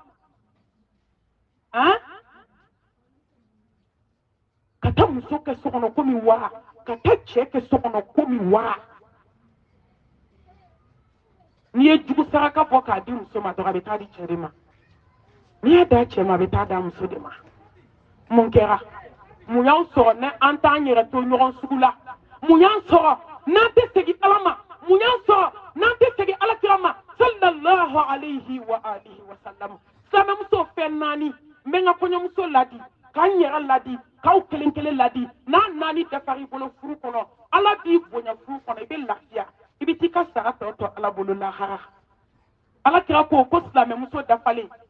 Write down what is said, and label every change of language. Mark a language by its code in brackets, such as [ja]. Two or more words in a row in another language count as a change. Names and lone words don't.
[bm] ka taa muso kɛ so kɔnɔ komi wara ka taa cɛ kɛ so kɔnɔ komi wara n'i ye jugu saraka bɔ k'a di muso ma dɔrɔn a bɛ taa di cɛ de ma n'i y'a da cɛ ma a bɛ taa da muso de ma mun kɛra mun y'an sɔrɔ ne an t'an yɛrɛ to ɲɔgɔn sugu la mun y'an sɔrɔ n'an tɛ segin ala ma mun y'an sɔrɔ n'an tɛ segin alakira ma [ar] صلى الله عليه وعلى آله وسلم [bm] silamɛmuso fɛn naani n bɛ n ka kɔɲɔmuso ladi k'an yɛrɛ ladi k'aw kelen kelen ladi n'a naani dafara i bolo furu kɔnɔ ala b'i bonya furu kɔnɔ i bɛ lafiya i bɛ t'i ka sara tɔ to ala bolo lahara alakira ko silamɛmuso dafalen